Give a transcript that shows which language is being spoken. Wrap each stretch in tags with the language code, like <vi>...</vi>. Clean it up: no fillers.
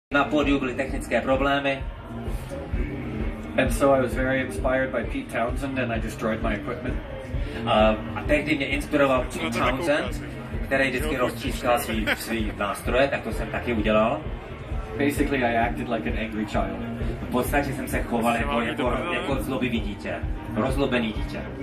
<cs>Na pódiu byly technické problémy.</cs> <en>And so I was very inspired by Pete Townsend and I destroyed my equipment.</en> <cs>A tehdy mě inspiroval Pete Townsend, který vždycky roztřískal svý nástroje, tak to jsem taky udělal.</cs> <en>Basically, I acted like an angry child.</en> <cs>V podstatě jsem se choval jako zlobivý dítě, rozlobený dítě.</cs>